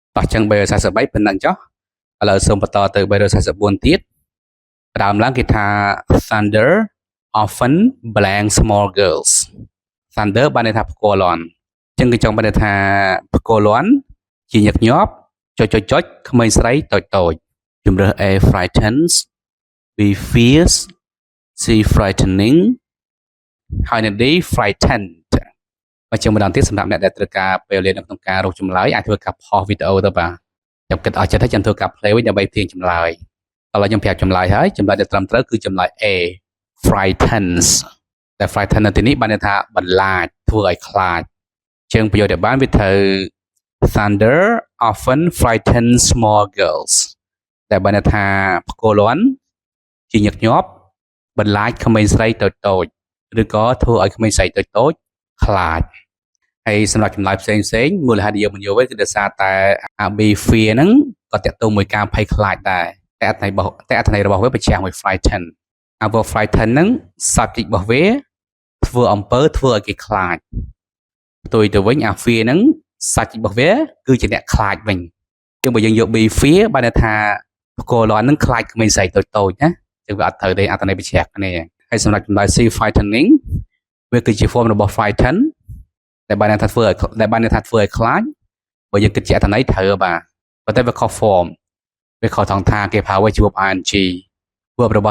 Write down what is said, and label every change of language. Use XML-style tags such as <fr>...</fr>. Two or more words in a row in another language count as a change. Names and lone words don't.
<km>តោះចឹង343ប៉ុណ្ណឹងចុះឥឡូវសូមបន្តទៅ344ទៀតដើមឡើងគេថា</km> <en>Thunder often blank small girls Thunder</en> <km>បានន័យថាផ្គរលាន់ចឹងគេចង់បានន័យថាផ្គរលាន់ជាញឹកញាប់ចុចក្មេងស្រីតូចជំរើស</km> <en>A frightens B fierce C frightening</en> <km>ហើយនៅ</km> <en>D frightened</en> <km>បើជាម្ដងទៀតសម្រាប់អ្នកដែលត្រូវការពេលវេលានៅក្នុងការរកចម្លើយអាចធ្វើការផុសវីដេអូទៅបាទខ្ញុំគិតឲ្យចិត្តហើយខ្ញុំធ្វើការ play វិញដើម្បីទាញចម្លើយឥឡូវខ្ញុំប្រាប់ចម្លើយហើយចម្លើយដែលត្រឹមត្រូវគឺចម្លើយ</km> <en>A frightens</en> <km>តែ frighten នៅទីនេះបានន័យថាបន្លាចធ្វើឲ្យខ្លាចជាងប្រយោគដែលបានវាត្រូវ</km> <en>Thunder often frightens small girls</en> <km>តែបានន័យថាផ្គរលាន់ជាញឹកញាប់បន្លាចក្មេងស្រីតូចឬក៏ធ្វើឲ្យក្មេងស្រីតូចខ្លាចហើយ សម្រាប់ចម្លើយផ្សេងមូលហេតុដែលយើងមិនយកវិញគឺដោយសារតែ</km> <en>AB fear</en> <km>ហ្នឹងក៏តាក់ទងមួយការភ័យខ្លាចដែរតែអត្ថន័យរបស់វាប្រឆាំងមួយ</km> <en>frighten verb frighten</en> <km>ហ្នឹង subject របស់វាធ្វើអំពើធ្វើឲ្យគេខ្លាចផ្ទុយទៅវិញ fear ហ្នឹង subject របស់វាគឺជា អ្នកខ្លាចវិញជាងបើយើងយក</km> <en>be fear</en> <km>បានន័យថាផ្គរលាន់ហ្នឹងខ្លាចក្មេងស្រីតូចណាចឹងវាអត់ត្រូវទេអត្ថន័យប្រឆាំងគ្នាហើយសម្រាប់ចម្លើយ</km> <en>C frightening</en> <km>វាគឺជា form របស់ frighten ដែលបានន័យថាធ្វើឲ្យខ្លាចបើយើងគិតជាអត្ថន័យត្រូវបាទប៉ុន្តែវាខុស form វាខុសថងថាគេប្រើវាជា</km> <en>verb ing verb</en> <km>របស់</km>